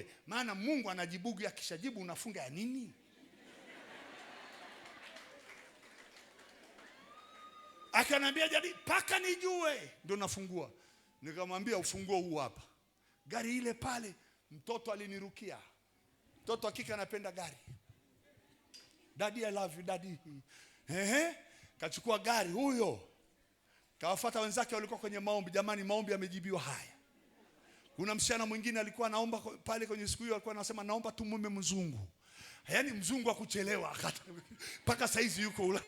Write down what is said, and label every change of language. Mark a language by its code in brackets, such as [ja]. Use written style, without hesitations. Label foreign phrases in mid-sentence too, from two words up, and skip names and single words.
[sw] Maana Mungu anajibu, akishajibu unafunga ya nini? Akaniambia jadi paka nijue ndio nafungua. Nikamwambia ufunguo huu hapa. Gari ile pale mtoto alinirukia. Mtoto hakika anapenda gari. [en] Daddy I love you daddy. [sw] Kachukua gari huyo. Kawafuata wenzake walikuwa kwenye maombi. Jamani maombi yamejibiwa haya. Kuna msichana mwingine alikuwa anaomba pale kwenye siku hiyo, alikuwa anasema naomba tu mume mzungu. Yaani mzungu akuchelewa mpaka saizi yuko Ulaya.